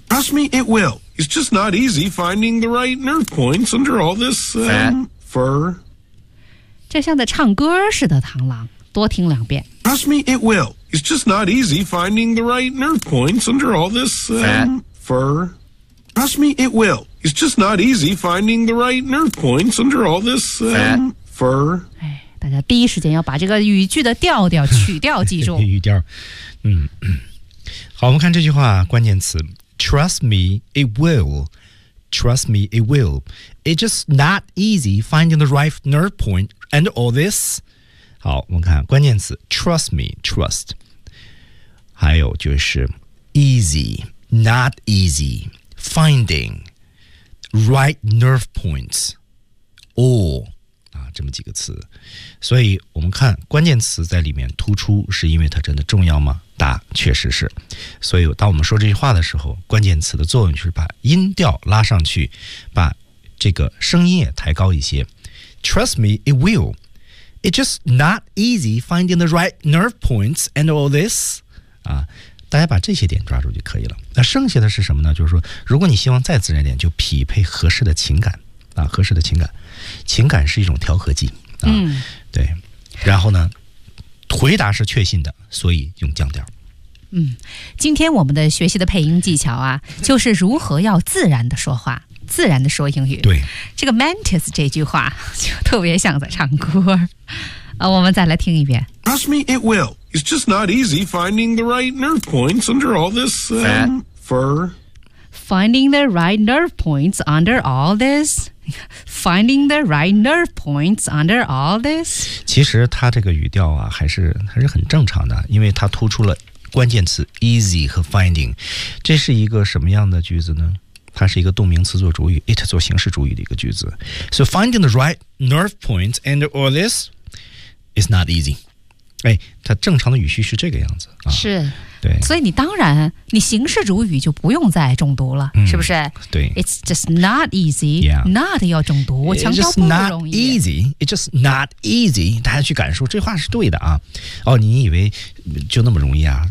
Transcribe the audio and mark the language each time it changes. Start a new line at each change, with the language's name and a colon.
English: Trust me it will It's just not easy finding the right nerve points Under all this、fur
Chinese: 这像在唱歌似的螳螂多听两遍
English: Trust me it willIt's just not easy finding the right nerve points under all this, fur. Trust me, it will. It's just not easy finding the right nerve points under all this, fur.
Chinese: 哎，大家第一时间要把这个语句的调调曲调记住。语调，嗯，好，我们看这句话关键词
English: Trust me, it will. Trust me, it will. It's just not easy finding the right nerve point under all this.
Chinese: 好我们看关键词
English: Trust me Trust
Chinese: 还有就是
English: Easy Not easy Finding Right nerve points All、
Chinese: 啊、这么几个词。所以我们看关键词在里面突出，是因为它真的重要吗？答，确实是。所以当我们说这句话的时候，关键词的作用就是把音调拉上去，把这个声音也抬高一些。
English: Trust me, it will. It's just not easy finding the right nerve points and all this.
Chinese: 啊，大家把这些点抓住就可以了。那剩下的是什么呢？就是说如果你希望再自然点，就匹配合适的情感啊，合适的情感。情感是一种调和剂啊，对。然后呢，回答是确信的，所以用降调。嗯，今天我们的学习的配音技巧啊，就是如何要自然的说话，自然的说英语。对，这个 Mantis 这句话就特别像在唱歌啊，我们再来听一遍。
English: Trust me, it will. It's just not easy finding the right nerve points under all this fur. Finding the right nerve points under all this. Finding the right nerve points under all this.
Chinese: 其实他这个语调啊，还是很正常的，因为他突出了关键词 easy 和 finding. 这是一个什么样的句子呢？它是一个动名词做主语 ，it 做形式主语的一个句子。
English: So finding the right nerve points under all this. It's not easy.
Chinese: 哎，它正常的语序是这个样子啊。是，对。所以你当然，你形式主语就不用再重读了，是不是？对。
English: It's just not easy. Yeah.
Chinese: Not 要重读，我强调不容易。
English: It's just not easy. It's just not easy.
Chinese: 大家去感受，这话是对的啊。哦，你以为就那么容易啊？